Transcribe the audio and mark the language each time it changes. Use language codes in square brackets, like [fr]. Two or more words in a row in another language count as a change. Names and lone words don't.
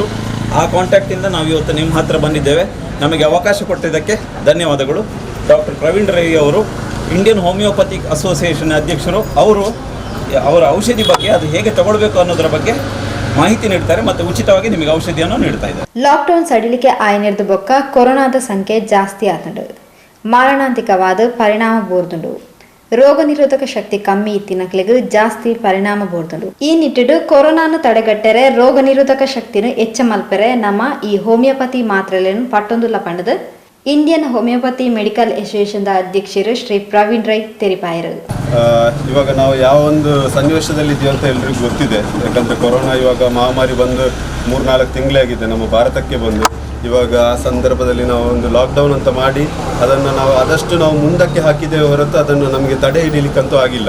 [kn] ಆ ಕಾಂಟ್ಯಾಕ್ಟಿಂದ ನಾವು ಇವತ್ತು ನಿಮ್ಮ ಹತ್ರ ಬಂದಿದ್ದೇವೆ. ನಮಗೆ ಅವಕಾಶ ಕೊಟ್ಟಿದ್ದಕ್ಕೆ ಧನ್ಯವಾದಗಳು. ಡಾಕ್ಟರ್ ಪ್ರವೀಣ್ ರೈ ಅವರು ಇಂಡಿಯನ್ ಹೋಮಿಯೋಪತಿಕ್ ಅಸೋಸಿಯೇಷನ್ ಅಧ್ಯಕ್ಷರು, ಅವರ ಔಷಧಿ ಬಗ್ಗೆ ಅದು ಹೇಗೆ ತಗೊಳ್ಬೇಕು ಅನ್ನೋದರ ಬಗ್ಗೆ ಮಾಹಿತಿ ನೀಡ್ತಾರೆ ಮತ್ತು ಉಚಿತವಾಗಿ ನಿಮಗೆ ಔಷಧಿಯನ್ನು ನೀಡ್ತಾ ಇದ್ದಾರೆ. [tcy] ಲಾಕ್ಡೌನ್ ಸಡಿಲಿಕೆ ಆಯ್ನಿರ್ದು ಬೊಕ್ಕ ಕೊರೋನಾದ ಸಂಖ್ಯೆ ಜಾಸ್ತಿ ಆತುಂಡು, ಮಾರಣಾಂತಿಕವಾದ ಪರಿಣಾಮ ಬೋರ್ದುಂಡು, ರೋಗ ನಿರೋಧಕ ಶಕ್ತಿ ಕಮ್ಮಿ ಇತ್ತಿನಕ್ಲೆಗ್ ಜಾಸ್ತಿ ಪರಿಣಾಮ ಬೋರ್ದುಂಡು. ಈ ನಿಟ್ಟಿಡು ಕೊರೋನಾನು ತಡೆಗಟ್ಟರೆ ರೋಗ ನಿರೋಧಕ ಶಕ್ತಿನು ಹೆಚ್ಚ ಮಲ್ಪರೆ ನಮ್ಮ ಈ ಹೋಮಿಯೋಪತಿ ಮಾತ್ರೆಗಳನ್ನು ಪಟ್ಟೊಂದುಲ್ಲ ಪಂಡದು ಇಂಡಿಯನ್ ಹೋಮಿಯೋಪತಿ ಮೆಡಿಕಲ್ ಅಸೋಸಿಯೇಷನ್ ಅಧ್ಯಕ್ಷರು ಶ್ರೀ ಪ್ರವೀಣ್ ರೈ ತೆರಿಪಾಯರು. [kn] ಇವಾಗ ನಾವು ಯಾವ ಒಂದು ಸನ್ನಿವೇಶದಲ್ಲಿ ಇದೆಯೋ ಅಂತ ಎಲ್ರಿಗೂ ಗೊತ್ತಿದೆ. ಯಾಕಂದರೆ ಕೊರೋನಾ ಇವಾಗ ಮಹಾಮಾರಿ ಬಂದು 3-4 ತಿಂಗಳೇ ಆಗಿದೆ ನಮ್ಮ ಭಾರತಕ್ಕೆ ಬಂದು. ಇವಾಗ ಆ ಸಂದರ್ಭದಲ್ಲಿ ನಾವು ಒಂದು ಲಾಕ್ಡೌನ್ ಅಂತ ಮಾಡಿ ಅದನ್ನು ನಾವು ಆದಷ್ಟು ನಾವು ಮುಂದಕ್ಕೆ ಹಾಕಿದ್ದೇವೆ ಹೊರತು ಅದನ್ನು ನಮಗೆ ತಡೆ ಹಿಡಿಲಿಕ್ಕಂತೂ ಆಗಿಲ್ಲ.